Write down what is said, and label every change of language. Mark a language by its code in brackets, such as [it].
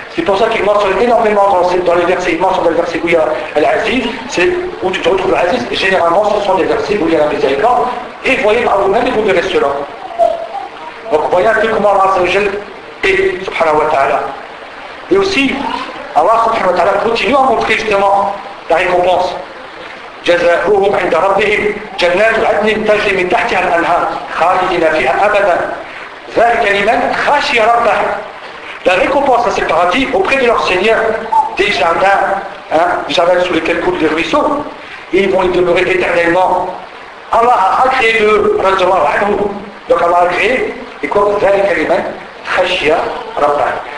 [fr] C'est pour ça qu'il mentionne énormément dans les versets, il mentionne dans les versets où il y a l'Aziz, c'est où tu te retrouves l'Aziz. Généralement, ce sont des versets où il y a la miséricorde. Et voyez par vous-même et vous verrez cela. Donc voyez un peu comment Allah Azzawajal est, subhanahu wa ta'ala. Et aussi, Allah subhanahu wa ta'ala continue à montrer justement la récompense. [ar] جزاؤهم عند ربهم جنات عدن تجري من تحتها الانهار خالدين فيها ابدا ذلك لمن خشي ربه. [fr] La récompense à ces paradis auprès de leur Seigneur, des jardins, hein, des jardins sous lesquels coulent des ruisseaux, ils vont y demeurer éternellement. Allah a créé le radiallahu anhu. Donc Allah a créé, et quoi, [ar] ذلك لمن خشي ربه.